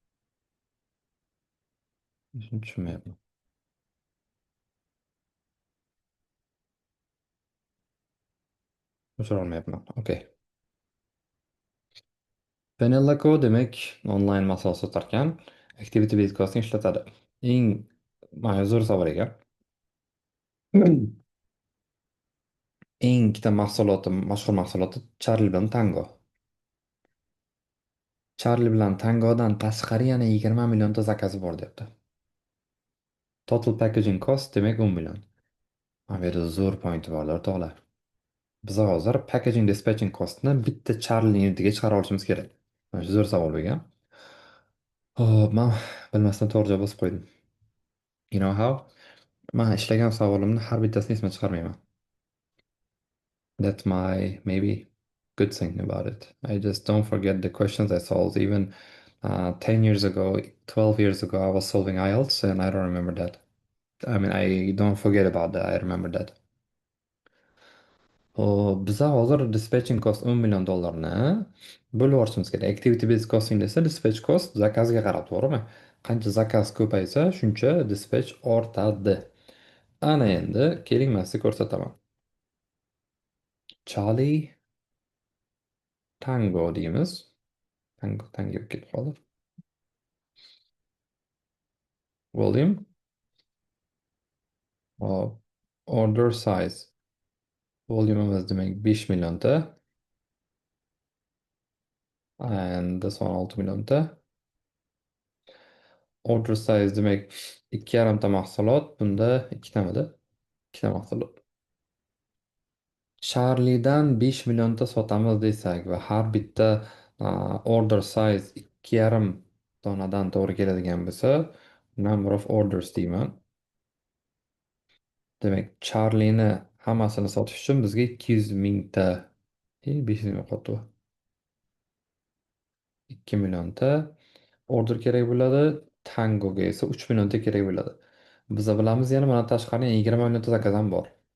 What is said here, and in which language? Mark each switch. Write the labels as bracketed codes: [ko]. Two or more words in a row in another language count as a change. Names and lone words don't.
[uz] Tushunmayapman. O'chira olmayapman. Okey. Vanilla Co demak onlayn mahsulot sotarkan, [en] activity based costing ishlatadi. [uz] Eng mana zo'r savol ekan. Eng ikkita mahsuloti, mashhur mahsuloti Charlie bilan Tango. Charlie bilan Tangodan tashqari yana 20 millionta zakazi bor deyapti. [en] Total packaging cost demak 10 million. [uz] Mana bu yerda zo'r pointi borlar, tog'lar. Biz hozir [en] packaging dispatching costni [uz] bitta Charlie unitiga chiqara olishimiz kerak. Mana shu zo'r savol bo'lgan. Hop, men bilmasdan to'g'ri javob yozib qo'ydim. [en] You know how? [uz] Men ishlagan savolimni har bittasini esdan chiqarmayman. [en] That's my maybe good thing about it. I just don't forget the questions I solved. Even 10 years ago, 12 years ago, I was solving IELTS and I don't remember that. I mean, I don't forget about that. I remember that. [uz] Biza hozir [en] dispatching cost [uz] 10 million dollarni bo'lib yuborishimiz kerak. [en] Activity based costing [uz] desa [en] dispatch cost [uz] zakazga qarab, to'g'rimi? Qancha zakaz ko'paysa, shuncha dispatch ortadi. Ana endi keling, men sizga ko'rsataman. Charlie Tango deymiz. Tango ketib qoldi. Volume, hop, [en] order size. [uz] Volume'imiz demak 5 millionta [en] and this one [uz] 6 millionta. [en] Order size [uz] demak 2,5 ta mahsulot, bunda ikkitamidi? Ikkita mahsulot. Charlie'dan 5 millionta sotamiz desak va har bitta [en] order size [uz] 2,5 donadan to'g'ri keladigan bo'lsa, [en] number of orders deyman. [uz] Demak, Charlie'ni hammasini sotish uchun bizga 200 mingta, 500 ming qotdi. 2 millionta order kerak bo'ladi. Tangoga esa 3 millionta kerak bo'ladi. Biza bilamiz yana bundan tashqari 20 millionta zakaz ham bor.